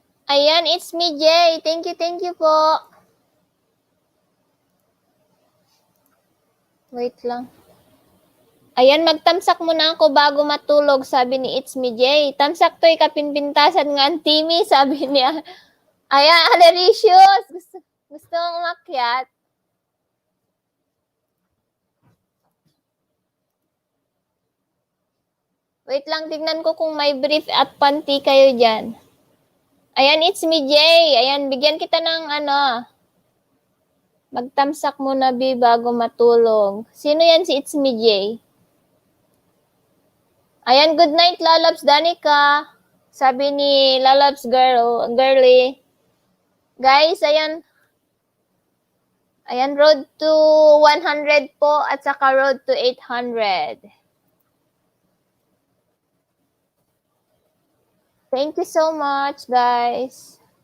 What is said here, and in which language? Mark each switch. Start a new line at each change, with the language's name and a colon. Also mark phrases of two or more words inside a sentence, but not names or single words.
Filipino: Ayan, it's me, Jay.
English: Thank you
Filipino: po. Wait lang. Ayan, magtamsak muna ako bago matulog, sabi ni It's Me Jay.
Iloko: Tamsak to'y kapinpintasan nga ang Timmy,
Filipino: sabi niya. Ayan, Alericious. Gusto mong umakyat? Wait lang, tignan ko kung may brief at panty kayo dyan. Ayan, It's Me Jay. Ayan, bigyan kita ng magtamsak muna, B, bago matulog. Sino yan si It's Me Jay? Ayan,
English: good night,
Filipino: Lalabs Danica. Sabi ni Lalabs Girly. Guys, ayan. Ayan,
English: road to 100
Filipino: po at saka
English: road to 800. Thank you so much, guys.